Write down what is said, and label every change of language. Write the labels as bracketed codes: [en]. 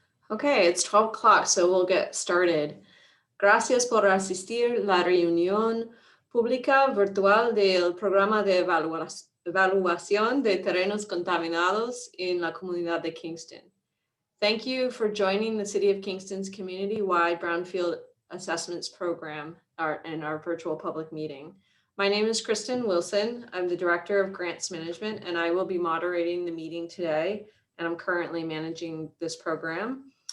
[en] Okay, it's 12 o'clock, so we'll get started. [es] Gracias por asistir a la reunión pública virtual del programa de evaluación de terrenos contaminados en la comunidad de Kingston. [en] Thank you for joining the City of Kingston's community-wide brownfield assessments program in our virtual public meeting. My name is Kristen Wilson. I'm the Director of Grants Management, and I will be moderating the meeting today, and I'm currently managing this program.